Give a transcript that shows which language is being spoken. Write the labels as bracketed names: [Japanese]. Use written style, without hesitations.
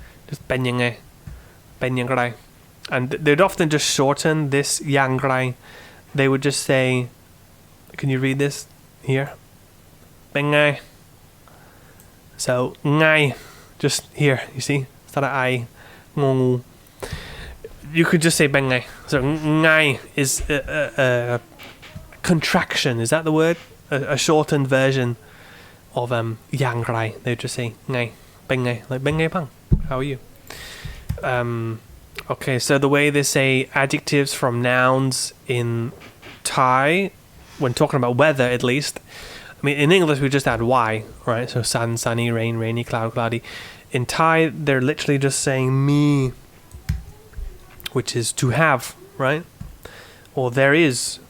[English] Just [Thai] เป็นยังไง เป็นอย่างไร [English] And they'd often just shorten this อย่างไร They would just say, can you read this here? [Thai] เป็นไง [English] So ไง just here, you see? Instead of I, งง You could just say เป็นไง So ไง is a contraction. Is that the word? A shortened version of อย่างไร They would just say ไง เป็นไง like [Thai] เป็นไงบ้าง [English] How are you? Okay, so the way they say adjectives from nouns in Thai, when talking about weather at least, I mean in English we just add y, right? So sun, sunny, rain, rainy, cloud, cloudy. In Thai they're literally just saying me, which is to have, right? Or there is.